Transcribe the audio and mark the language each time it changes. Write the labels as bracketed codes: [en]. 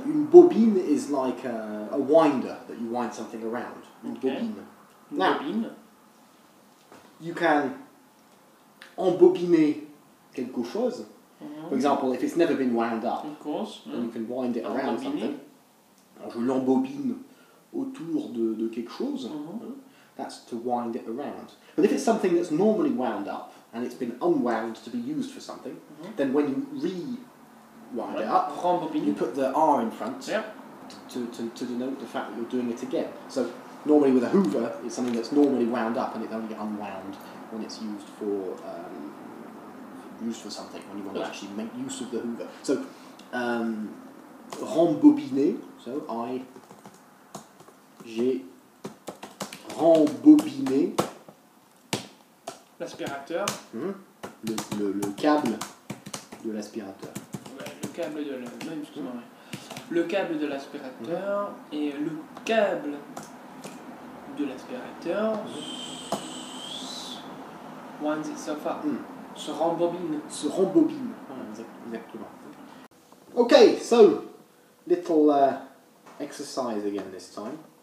[en] Une bobine is like a winder that you wind something around. [fr] Une bobine. Une [en] Now, [fr] bobine. [en] you can embobiner quelque chose. For example, if it's never been wound up, Of course. then you can wind it around [fr] Embobiner. [en] something. [fr] Alors je l'embobine autour de quelque chose. [en] That's to wind it around. But if it's something that's normally wound up and it's been unwound to be used for something, then when you rewind it up, you [fr] Rembobiner. [en] put the R in front Yeah. to denote the fact that you're doing it again. So normally with a Hoover, it's something that's normally wound up and it's only unwound when it's used for something, when you want to actually make use of the Hoover. [fr] So rembobiner, so j'ai rembobiné L'aspirateur. le câble de l'aspirateur. Ouais, le câble de même, excuse-moi, ouais. Le câble de l'aspirateur et le câble de l'aspirateur winds itself up. Se rembobine. Se rembobine. Exactement. [en] Okay, so little exercise again this time.